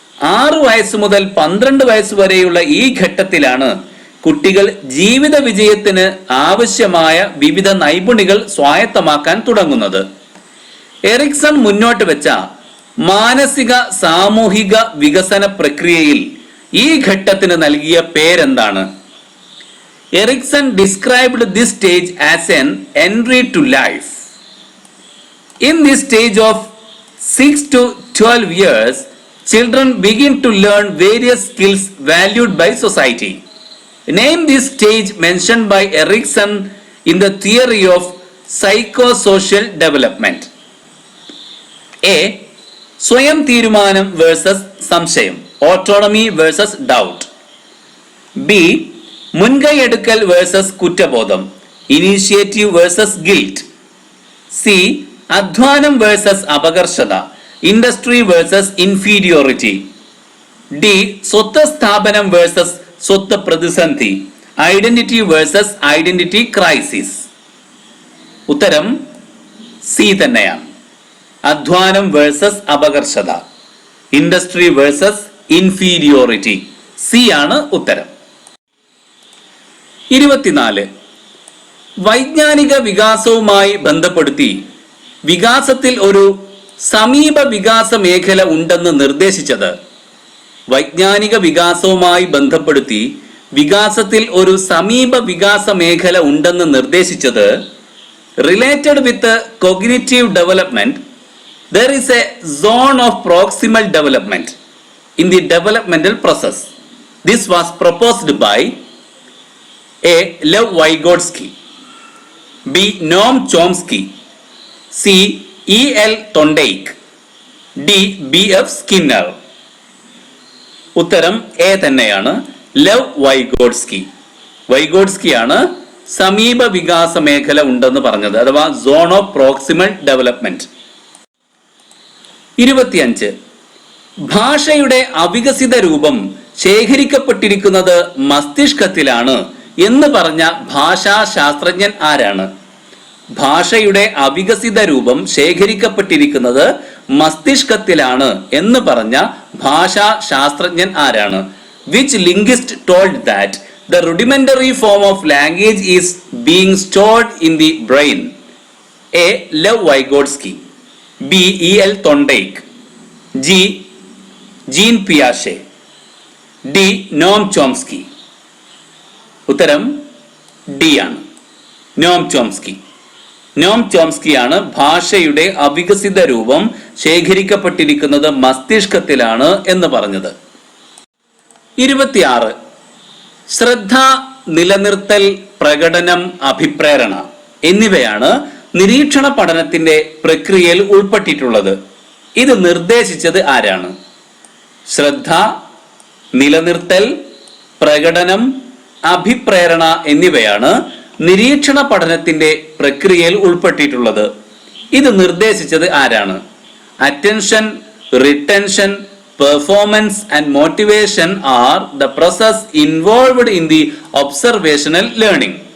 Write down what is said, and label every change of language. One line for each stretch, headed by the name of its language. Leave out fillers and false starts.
Malayalam: 6 വയസ്സ് മുതൽ 12 വയസ്സ് വരെയുള്ള ഈ ഘട്ടത്തിലാണ് കുട്ടികൾ ജീവിത വിജയത്തിന് ആവശ്യമായ വിവിധ നൈപുണികൾ സ്വായത്തമാക്കാൻ തുടങ്ങുന്നത്. എറിക്സൺ മുന്നോട്ട് വെച്ച മാനസിക സാമൂഹിക വികസന പ്രക്രിയയിൽ ഈ ഘട്ടത്തിന് നൽകിയ പേരെന്താണ്?
English: Erikson described this stage as an entry to life. In this stage of 6 to 12 years, children begin to learn various skills valued by society. Name this stage mentioned by Erikson in the theory of psychosocial development. A.
Malayalam: സ്വയം തീരുമാനം versus സംശയം, autonomy versus doubt. B. മുൻകൈയെടുക്കൽ versus കുറ്റബോധം, initiative versus guilt. C. അധ്വാനം versus അപകർഷത, industry versus inferiority. D. സ്വത്ത് സ്ഥാപനം versus സ്വത്ത് പ്രതിസന്ധി, identity versus identity crisis. ഉത്തരം സി തന്നെയാണ്. അധ്വാനം versus അപകർഷത, industry versus inferiority. C ആണ് ഉത്തരം. 24. വൈജ്ഞാനിക വികാസവുമായി ബന്ധപ്പെടുത്തി വികാസത്തിൽ ഒരു സമീപ വികാസ മേഖല ഉണ്ടെന്ന് നിർദ്ദേശിച്ചത്. വൈജ്ഞാനിക വികാസവുമായി ബന്ധപ്പെടുത്തി വികാസത്തിൽ ഒരു സമീപ വികാസ മേഖല ഉണ്ടെന്ന് നിർദ്ദേശിച്ചത്.
English: Related with cognitive development, there is a zone of proximal development in the developmental process. This was proposed by A. Lev Vygotsky, B. Noam Chomsky, C. E. L. Thorndike, D. B. F. Skinner.
Malayalam: ഉത്തരം A തന്നെയാണ്,
English: Lev Vygotsky.
Malayalam: വൈഗോട്സ്കിയാണ് സമീപ വികാസ മേഖല ഉണ്ടെന്ന് പറഞ്ഞത്, അഥവാ zone of proximal development. 25. ഭാഷയുടെ അവികസിത രൂപം ശേഖരിക്കപ്പെട്ടിരിക്കുന്നത് മസ്തിഷ്കത്തിലാണ് എന്ന് പറഞ്ഞ ഭാഷാ ശാസ്ത്രജ്ഞൻ ആരാണ്? ഭാഷയുടെ അവികസിത രൂപം ശേഖരിക്കപ്പെട്ടിരിക്കുന്നത് മസ്തിഷ്കത്തിലാണ് എന്ന് പറഞ്ഞ ഭാഷാ ശാസ്ത്രജ്ഞൻ ആരാണ്?
English: Which linguist told that the rudimentary form of language is being stored in the brain? A. Lev Vygotsky, B. E. L. Thorndike, G. Jean Piaget, D. Noam Chomsky.
Malayalam: ഉത്തരം ഡി ആണ്, നോം ചോംസ്കി. നോം ചോംസ്കിയാണ് ഭാഷയുടെ അവികസിത രൂപം ശേഖരിക്കപ്പെട്ടിരിക്കുന്നത് മസ്തിഷ്കത്തിലാണ് എന്ന് പറഞ്ഞത്. 26. ശ്രദ്ധ, നിലനിർത്തൽ, പ്രകടനം, അഭിപ്രേരണ എന്നിവയാണ് നിരീക്ഷണ പഠനത്തിന്റെ പ്രക്രിയയിൽ ഉൾപ്പെട്ടിട്ടുള്ളത്. ഇത് നിർദ്ദേശിച്ചത് ആരാണ്? ശ്രദ്ധ, നിലനിർത്തൽ, പ്രകടനം, അഭിപ്രേരണ എന്നിവയാണ് നിരീക്ഷണ പഠനത്തിന്റെ പ്രക്രിയയിൽ ഉൾപ്പെട്ടിട്ടുള്ളത്. ഇത് നിർദ്ദേശിച്ചത് ആരാണ്?
English: Attention, retention, performance and motivation are the process involved in the observational learning.